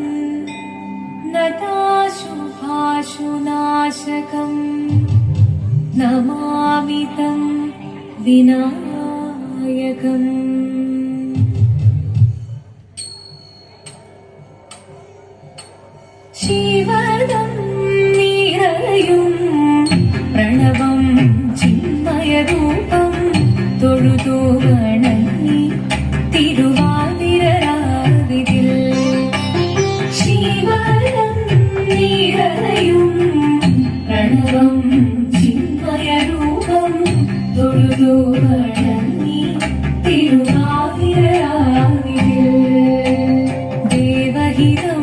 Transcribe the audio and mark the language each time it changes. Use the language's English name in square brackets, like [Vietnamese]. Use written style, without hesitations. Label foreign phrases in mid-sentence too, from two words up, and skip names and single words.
[Sanskrit] नताशुभाशुनाशकम् नमामि तं विनायकम् [Malayalam] ശിവദം നിറയും പ്രണവം ചിന്മയരൂപം തൊഴുതു വണങ്ങി തിരുവാതിരരാവിതിൽ ശിവദം നിറയും പ്രണവം ചിന്മയരൂപം തൊഴുതു വണങ്ങി തിരുവാതിരരാവിതിൽ ദേവഹിതം